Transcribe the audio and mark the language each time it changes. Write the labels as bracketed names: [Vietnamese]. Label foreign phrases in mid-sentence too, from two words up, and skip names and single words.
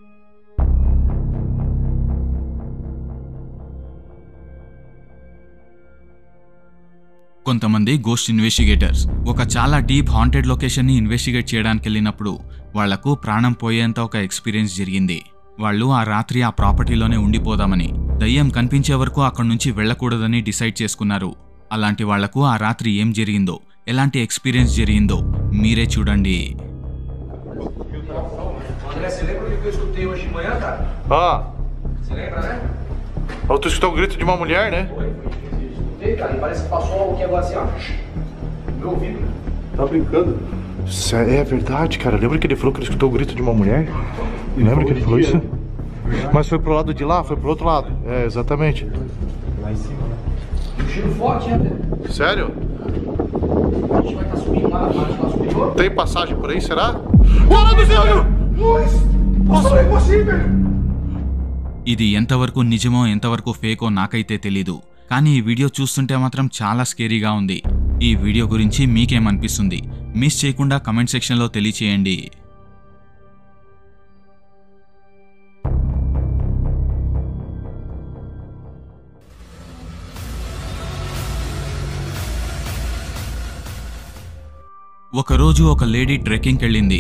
[Telugu] కొంతమంది [English] ghost investigators [Telugu] ఒక చాలా [English] deep haunted locationని [Telugu] ఇన్వెస్టిగేట్ చేయడానికి వెళ్ళినప్పుడు వాళ్లకు ప్రాణం పోయేంత ఒక ఎక్స్పీరియన్స్ జరిగింది. వాళ్ళు ఆ రాత్రి ఆ ప్రాపర్టీలోనే ఉండిపోదామని, దయ్యం కనిపించే వరకు అక్కడి నుంచి వెళ్లకూడదని డిసైడ్ చేసుకున్నారు. అలాంటి వాళ్లకు ఆ రాత్రి ఏం జరిగిందో, ఎలాంటి ఎక్స్పీరియన్స్ జరిగిందో మీరే చూడండి. [Portuguese] Tu escutou o grito de uma mulher, né? Cara, parece que passou algo aqui agora assim, ó. Meu ouvido. Tá brincando? É verdade, cara. Lembra que ele falou que ele escutou o grito de uma mulher? Lembra que ele falou isso? Mas foi pro lado de lá, foi pro outro lado. É, exatamente. Lá em cima, né? Um cheiro forte, né? Sério? A gente vai estar subindo lá superior. Tem passagem por aí, será? Olha do céu! Luz! Passou aí assim, velho! [Telugu] ఇది ఎంతవరకు నిజమో ఎంతవరకు ఫేకో నాకైతే తెలీదు. కానీ ఈ వీడియో చూస్తుంటే మాత్రం చాలా స్కేరీగా ఉంది. ఈ వీడియో గురించి మీకేమనిపిస్తుంది? మిస్ చేయకుండా [English] comment sectionలో [Telugu] తెలియచేయండి. ఒకరోజు ఒక లేడీ ట్రెక్కింగ్కి వెళ్ళింది.